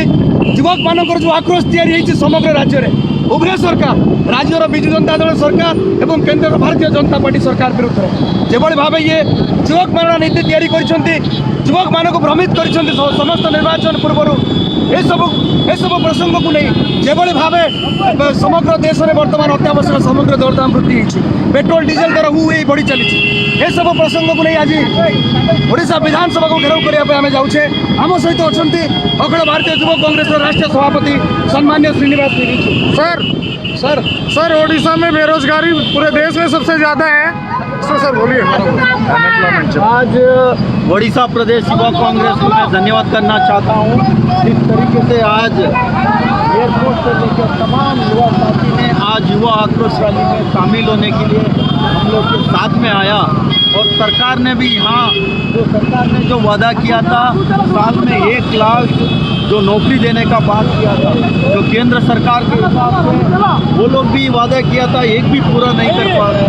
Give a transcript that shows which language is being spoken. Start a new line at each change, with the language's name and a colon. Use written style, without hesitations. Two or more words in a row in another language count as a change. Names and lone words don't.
Odia: ଯୁବକମାନଙ୍କର ଯେଉଁ ଆକ୍ରୋଶ ତିଆରି ହୋଇଛି ସମଗ୍ର ରାଜ୍ୟରେ, ଉଭୟ ସରକାର, ରାଜ୍ୟର ବିଜୁ ଜନତା ଦଳ ସରକାର ଏବଂ କେନ୍ଦ୍ରର ଭାରତୀୟ ଜନତା ପାର୍ଟି ସରକାର ବିରୁଦ୍ଧରେ ଯେଭଳି ଭାବେ ଇଏ ଯୁବକମାନଙ୍କ ନୀତି ତିଆରି କରିଛନ୍ତି, ଯୁବକମାନଙ୍କୁ ଭ୍ରମିତ କରିଛନ୍ତି ସମସ୍ତ ନିର୍ବାଚନ ପୂର୍ବରୁ, ଏସବୁ ପ୍ରସଙ୍ଗକୁ ନେଇ ଯେଭଳି ଭାବେ ସମଗ୍ର ଦେଶରେ ବର୍ତ୍ତମାନ ଅତ୍ୟାବଶ୍ୟକ ସାମଗ୍ରୀ ଦରଦାମ ବୃଦ୍ଧି ହୋଇଛି, ପେଟ୍ରୋଲ ଡିଜେଲ ଦର ହେଇ ବଢ଼ି ଚାଲିଛି, ଏସବୁ ପ୍ରସଙ୍ଗକୁ ନେଇ ଆଜି ଓଡ଼ିଶା ବିଧାନସଭାକୁ ଘେରାଉ କରିବା ପାଇଁ ଆମେ ଯାଉଛେ। ଆମ ସହିତ ଅଛନ୍ତି ଅଖଳ ଭାରତୀୟ ଯୁବ କଂଗ୍ରେସର ରାଷ୍ଟ୍ରୀୟ ସଭାପତି ସମ୍ମାନ୍ୟ श्रीनिवास बिबिसी।
Hindi: सर ओडिशा में बेरोजगारी पूरे देश में सबसे ज़्यादा है, सर बोलिए। आज ओडिशा प्रदेश युवा कांग्रेस को मैं धन्यवाद करना चाहता हूँ। जिस तरीके से आज एयरपोर्ट से लेकर तमाम युवा साथी ने आज युवा आक्रोश रैली में शामिल होने के लिए हम लोग के साथ में आया, और सरकार ने भी यहाँ जो वादा किया था साल में 1 लाख जो नौकरी देने का बात किया था, जो केंद्र सरकार के हिसाब से वो लोग भी वादा किया था, एक भी पूरा नहीं कर पा रहे हैं।